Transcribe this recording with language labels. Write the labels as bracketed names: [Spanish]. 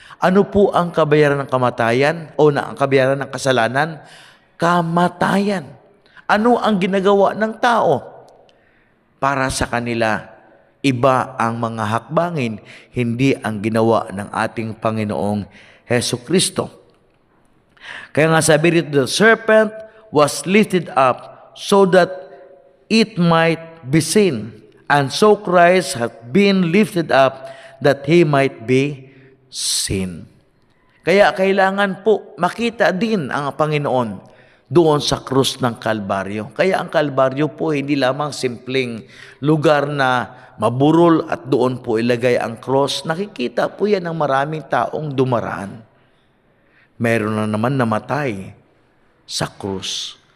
[Filipino] Ano po ang kabayaran ng kamatayan o ang kabayaran ng kasalanan? Kamatayan. Ano ang ginagawa ng tao? Para sa kanila, iba ang mga hakbangin, hindi ang ginawa ng ating Panginoong Heso Kristo. Kaya nga sabi rito, [English] the serpent was lifted up so that it might be seen. And so Christ hath been lifted up that He might be seen. [Filipino] Kaya kailangan po makita din ang Panginoon doon sa krus ng Kalbaryo. Kaya ang Kalbaryo po hindi lamang simpleng lugar na maburol at doon po ilagay ang cross. Nakikita po yan ng maraming taong dumaraan. Meron na naman namatay sa krus.